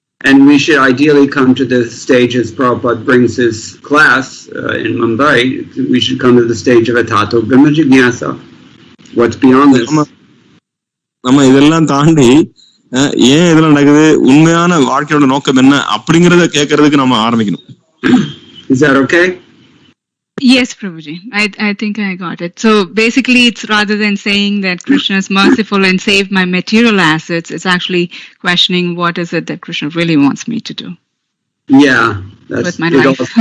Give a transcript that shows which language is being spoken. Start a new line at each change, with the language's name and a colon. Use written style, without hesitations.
English: And we should ideally come to the stage, as Prabhupada brings his class in Mumbai, we should come to the stage of Atato Brahma Jignasa. What's beyond this?
Tamil: நம்ம இதெல்லாம் தாண்டி ஏன் இதெல்லாம் நடக்குது, உண்மையான வாழ்க்கையோட நோக்கம் என்ன அப்படிங்கறத கேட்கறதுக்கு நம்ம ஆரம்பிக்கணும்.
English: Is that okay? Yes, Prabhuji. I think I got it. So basically, it's rather than saying that Krishna is merciful and saved my material assets, it's actually questioning what is it that Krishna really wants me to do. Yeah, that's with my life.